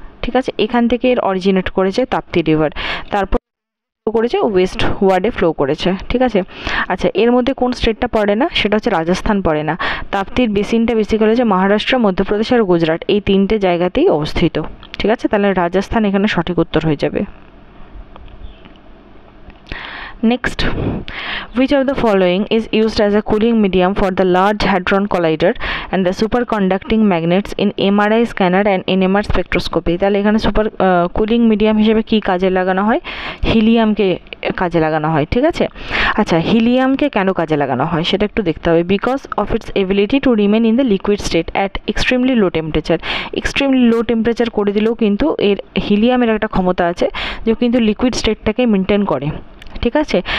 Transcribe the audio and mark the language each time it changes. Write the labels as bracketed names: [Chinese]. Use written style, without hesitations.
[Bangla] ঠিক আছে, এখান থেকে এর অরিজিনেট করেছে তাপ্তি রিভার, তারপর করেছে ওয়েস্ট ওয়ার্ডে ফ্লো করেছে। ঠিক আছে, আচ্ছা এর মধ্যে কোন স্টেটটা পড়ে না? সেটা হচ্ছে রাজস্থান পড়ে না। তাপ্তির বেসিনটা বেসিক্যালি হচ্ছে মহারাষ্ট্র, মধ্যপ্রদেশ আর গুজরাট, এই 3টে জায়গাতেই অবস্থিত। ঠিক আছে, তাহলে রাজস্থান এখানে সঠিক উত্তর হয়ে যাবে। [English] Next, which of the following is used as a cooling medium for the Large Hadron Collider and the superconducting magnets in MRI scanner and NMR spectroscopy? [Bangla] তাহলে এখানে সুপার কুলিং মিডিয়াম হিসেবে কি কাজে লাগানো হয়? হিলিয়ামকে কাজে লাগানো হয়, ঠিক আছে। আচ্ছা, হিলিয়ামকে কেন কাজে লাগানো হয় সেটা একটু দেখতে হবে। [English] Because of its ability to remain in the liquid state at extremely low temperature. [Bangla] Extremely low temperature করে দিলেও কিন্তু এর হিলিয়ামের একটা ক্ষমতা আছে যে কিন্তু লিকুইড স্টেটটাকে মেনটেন করে, ঠিক আছে।